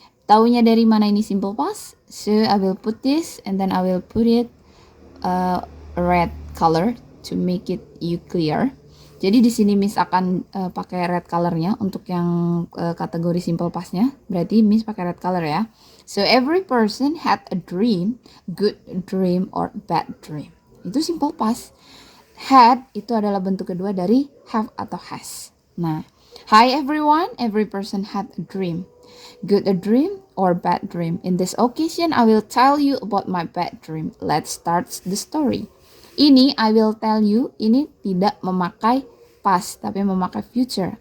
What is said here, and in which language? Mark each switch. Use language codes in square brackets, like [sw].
[id] Taunya dari mana ini simple past? [en] So I will put this and then I will put it red color to make it you clear. [id] Jadi di sini Miss akan pakai red colornya untuk yang kategori simple pastnya. Berarti Miss pakai red color ya. [en] So every person had a dream, good dream or bad dream. [id] Itu simple past. Had itu adalah bentuk kedua dari have atau has. [en] Nah, hi everyone, every person had a dream. Good a dream or bad dream. In this occasion, I will tell you about my bad dream. Let's start the story. Ini I will tell you, [id] ini tidak memakai past, tapi memakai future.